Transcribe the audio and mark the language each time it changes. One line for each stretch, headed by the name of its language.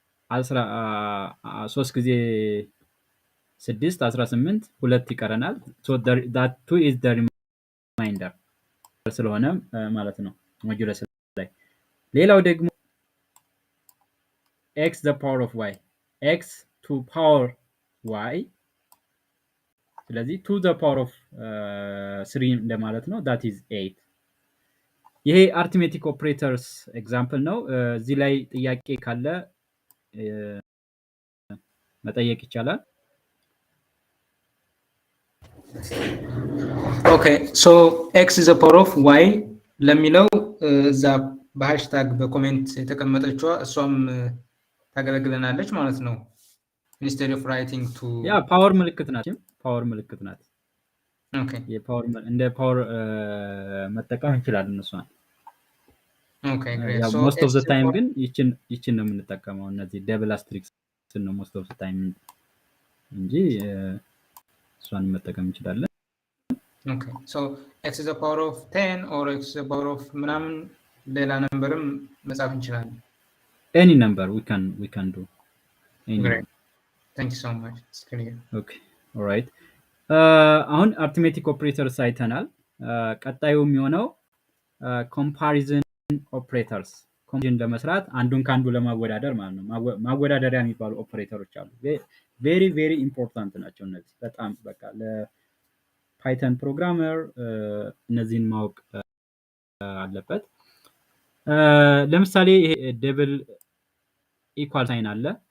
Amharic: 3 ጊዜ 6 18 2 ይቀረናል።
English: so that 2 is the remainder
Amharic: ስለሆነ ማለት ነው ሞጁለስ ላይ። ሌላው ደግሞ x the power of y x to power y ስለዚህ 2 the power of 3 እንደማለት ነው
English: that is 8.
Amharic: ይሄ አርithmetic operators ኤግዛምፕል ነው። እዚህ ላይ ጥያቄ ካለ መጠየቅ ይቻላል።
English: Okay, so x is the power of y
Amharic: ለሚለው እዛ በሃሽታግ በኮሜንት የተቀመጠችው እሷም ታገለግለናለች ማለት ነው።
English: instead of writing to
Amharic: ያ ፓወር ምልክት ናት። ፓወር ምልክት ናት።
English: okay
Amharic: የፓወር እንደ ፓወር መጠቀም እንችላለን እሷን።
English: okay great. so most of the time
Amharic: ግን ይችን ነው የምንጠቀመው። እነዚህ ደብል አስትሪክስ ነው most of the time እንጂ እሷን መጠቀም እንችላለን።
English: okay, so x is the power of 10 or x is the power of
Amharic: ምናምን ሌላ ነምበርም መጻፍ እንችላለን።
English: any number we can do any great number. Thank you so much, it's clear. okay all right አሁን አርithmetic operators
Amharic: አይተናል። ቀጣዩ የሚሆነው
English: comparison operators
Amharic: ኮምቢኔሽን ለመስራት አንዱን ካንዱ ለማወዳደር ማለት ነው። ማወዳደሪያ የሚባሉ ኦፕሬተሮች አሉ። ቬሪ ቬሪ ኢምፖርታንት ናቸው እነዚህ በጣም በቃ ለፓይተን ፕሮግራመር እነዚህን ማወቅ አለበት። ለምሳሌ ይሄ ደብል ኢኳል ሳይን አለ።